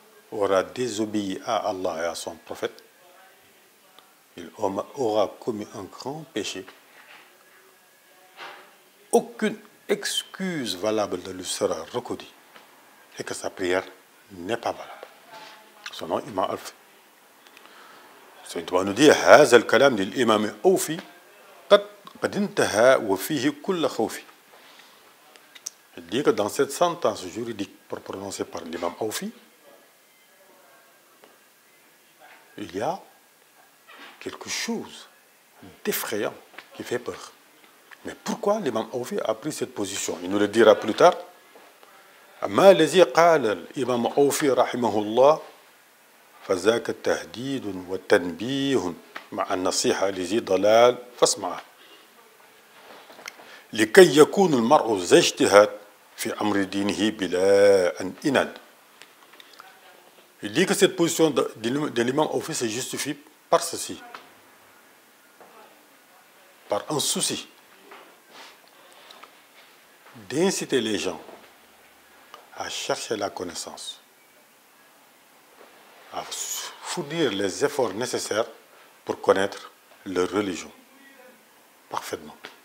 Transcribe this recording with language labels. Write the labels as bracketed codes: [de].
[fr] aura désobéi à Allah et à son prophète, il aura commis un grand péché. Aucune excuse valable de lui sera reconnue et que sa prière n'est pas valable. Son nom, Imam Alfi. Saint Touba nous dit [ar] هذا الكلام للإمام أوفي قد انتهى وفيه كل خوف. [fr] Il dit que dans cette sentence juridique prononcée par l'imam Aufi, il y a quelque chose d'effrayant qui fait peur. Mais pourquoi l'imam Aufi a pris cette position? Il nous le dira plus tard. [ar] ما الذي قال الإمام أوفي رحمه الله فذاك تهديد وتنبيه مع النصيحة لذي ضلال فاسمعه لكي يكون المرء ذا اجتهاد في أمر دينه بلا أن إناد. [fr] Il dit que cette position de l'imam Aufi se justifie par ceci, par un souci d'inciter les gens à chercher la connaissance, à fournir les efforts nécessaires pour connaître leur religion parfaitement.